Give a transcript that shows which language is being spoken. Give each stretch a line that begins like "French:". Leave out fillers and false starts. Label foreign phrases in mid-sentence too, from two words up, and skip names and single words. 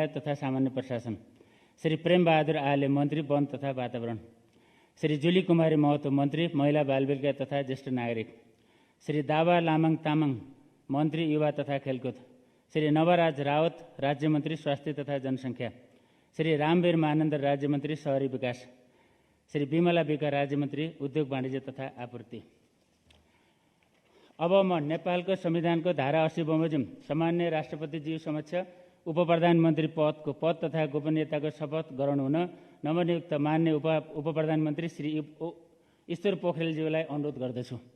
Nepali: तथा सामान्य प्रशासन, श्री प्रेम बहादुर आले मन्त्री वन तथा वातावरण, श्री जुली कुमारी महतो मन्त्री महिला बालबालिका तथा ज्येष्ठ नागरिक, श्री दावा लामाङ तामाङ मन्त्री युवा तथा खेलकुद, श्री नवराज रावत राज्यमन्त्री स्वास्थ्य तथा जनसङ्ख्या, श्री रामवीर महानन्द राज्यमन्त्री शहरी विकास, श्री विमला विका राज्यमन्त्री उद्योग वाणिज्य तथा आपूर्ति। अब म नेपालको संविधानको धारा 80 बमोजिम सामान्य राष्ट्रपतिज्यू समक्ष उपप्रधानमन्त्री पदको पद तथा गोपनीयताको शपथ गराउनु हुन नवनियुक्त मान्य उपप्रधानमन्त्री श्री ईश्वर पोखरेलज्यूलाई अनुरोध गर्दछु।